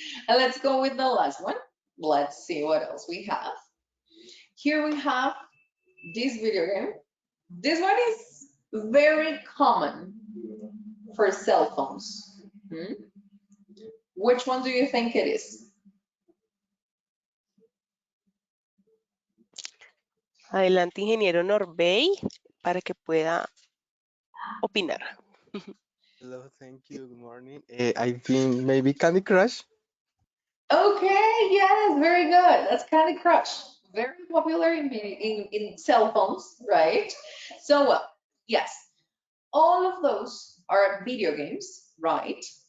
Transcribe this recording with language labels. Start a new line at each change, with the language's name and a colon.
English: And let's go with the last one. Let's see what else we have. Here we have this video game. This one is very common for cell phones. Hmm? Which one do you think it is?
Spanish: Adelante, ingeniero Norbey, para que pueda opinar.
English: Hello, thank you. Good morning. I think maybe Candy Crush. Okay, yes, very good. That's Candy Crush. Very popular in cell phones, right? So, yes, all of those are video games, right?